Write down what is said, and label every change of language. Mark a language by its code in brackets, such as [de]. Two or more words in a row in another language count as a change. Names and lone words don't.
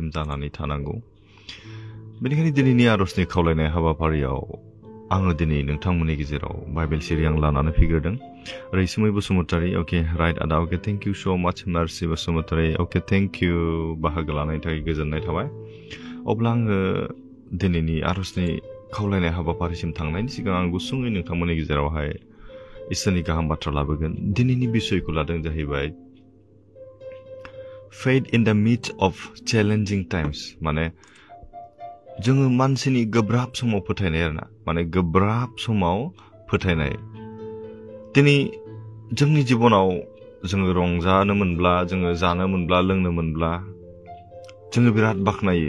[brx] जानानै थानांगौ बेनिखायनो दिनैनि आरजनि खावलायनाय हाबाफारियाव आङो दिनै नोंथांमोननि गेजेराव बाइबेल सिरि आं लानानै फैग्रोदों रैसुमै बसुमतारी [en] okay right [brx] आदा [en] okay thank you so much [brx] मार्सि बसुमतारी [en] okay thank you [brx] बाहागो लानायनि थाखाय गोजोननाय थाबाय अब्ला आङो दिनैनि आरजनि खावलायनाय हाबाफारिसिम थांनायनि सिगां आं गुसुङै नोंथांमोननि गेजेरावहाय इसोरनि गाहाम बाथ्रा लाबोगोन दिनैनि बिसयखौ लादों जाहैबाय [en] faith in the midst of challenging times [brx] माने जोङो मानसिनि गोब्राब समाव फोथायनाय आरोना माने गोब्राब समाव फोथायनाय दिनै जोंनि जिबनाव जोङो रंजानो मोनब्ला जोङो जानो मोनब्ला लोंनो मोनब्ला जोङो बिराद बाखनायो